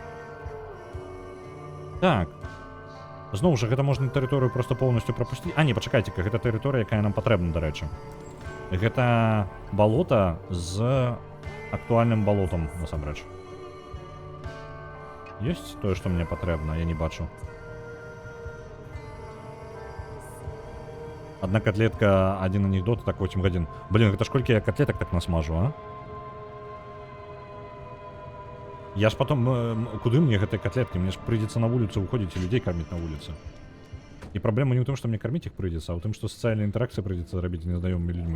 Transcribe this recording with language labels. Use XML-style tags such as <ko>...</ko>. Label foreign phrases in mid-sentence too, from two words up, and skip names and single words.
<be>Так. Зноў жа, гэта можна тэрыторыю просто поўнасцю прапусціць. Не, пачакайце-ка, гэта тэрыторыя, якая нам патрэбна, дарэчы. Гэта балота з актуальным балотам, насамрэч. Ёсць тое, што мне патрэбна, я не бачу.</be> <ru>Одна котлетка, один анекдот,</ru> <be>так 8 гадзін. Блин, гэта ж колькі я котлетак так насмажу, а?</be> <ru>Я ж потом...</ru> <be>Куды мне гэтай котлетки? Мне ж прыйдзецца на вуліцу выходзіць і людзей карміць на вуліцы. І праблема не ў тым, што мне карміць іх прыйдзецца, а ў тым, што сацыяльная інтэракцыя прыйдзецца рабіць з незнаёмымі людзьмі.</be>